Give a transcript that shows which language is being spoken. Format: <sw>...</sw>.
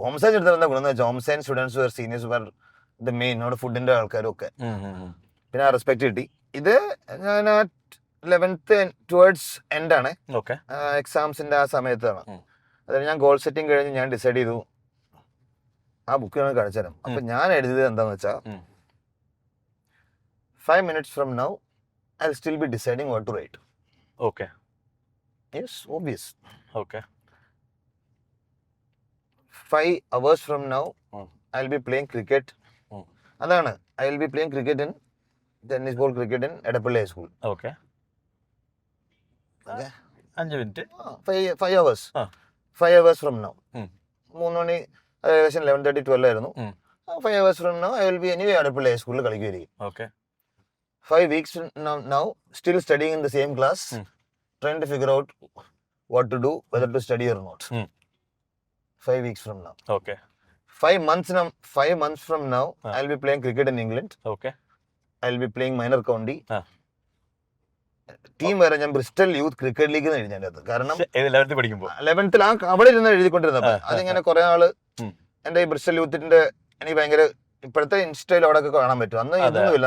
<ml>Home science എടുത്ത ഗുണം എന്ന് വെച്ചാൽ home science students where seniors where the main, നമ്മുടെ ഫുഡിന്റെ ആൾക്കാരും ഒക്കെ. പിന്നെ ആ റെസ്പെക്ട് കിട്ടി. ഇത് ഞാൻ 11th ടുവേർഡ്സ് എൻഡ് ആണ്, എക്സാംസിന്റെ ആ സമയത്താണ്. അതായത് ഞാൻ ഗോൾ സെറ്റിംഗ് കഴിഞ്ഞ് ഞാൻ ഡിസൈഡ് ചെയ്തു ആ ബുക്ക് ഞാൻ കാണിച്ചു തരാം. അപ്പൊ ഞാൻ എഴുതിയത് എന്താന്ന് വെച്ചാൽ</ml> <en>5 minutes from now I'll still be deciding what to write. Okay. Yes, obvious. Okay. 5 hours from now I'll be playing cricket.</en> <ml>അതാണ്,</ml> <en>I will be playing cricket in tennis ball cricket in Edapalli High School. Okay. 5 minutes. 5 hours. 5 hours from now.</en> <ml>3 മണി ഏകദേശം 11:30 12 ആയിരുന്നു.</ml> <en>5 hours from now I will be anyway Edapalli High School</en> <ml>കളിക്കുകയായിരിക്കും.</ml> <en>Okay. 5 weeks now still studying in the same class, trying to figure out what to do, whether to study or not. 5 weeks from now. Okay. 5 months from now I'll be playing cricket in England. Okay. I'll be playing minor county.</en> <ml>Team വരെ ഞാൻ Bristol youth cricket league എഴുതിയത്. കാരണം 11th അവിടെ ഇരുന്ന് എഴുതിക്കൊണ്ടിരുന്നപ്പോ അതിങ്ങനെ കുറെ ആള് എന്റെ ഈ ബ്രിസ്റ്റൽ യൂത്തിന്റെ എനിക്ക് ഭയങ്കര ഇപ്പോഴത്തെ ഇൻസ്റ്റയിൽ അവിടെ ഒക്കെ കാണാൻ പറ്റും. അന്ന് ഇതൊന്നുമില്ല.</ml>